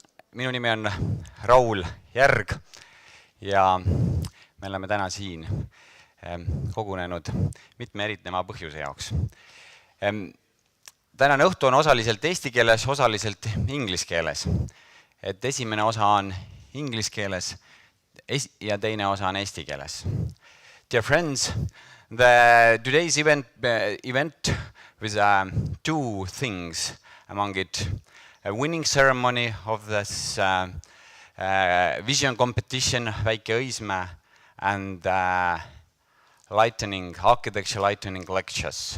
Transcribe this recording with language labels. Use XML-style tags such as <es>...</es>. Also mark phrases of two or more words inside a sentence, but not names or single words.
<et>Minu nimi on Raul Järg ja me oleme täna siin kogunenud mitme erineva põhjuse jaoks. Tänane õhtu on osaliselt eesti keeles, osaliselt inglise keeles. Et esimene osa on inglise keeles ja teine osa on eesti keeles.</et> <en>Dear friends, today's event with two things among it. A winning ceremony of this vision competition, Va Lk Visioonikonkursi and architecture lightning lectures.</en>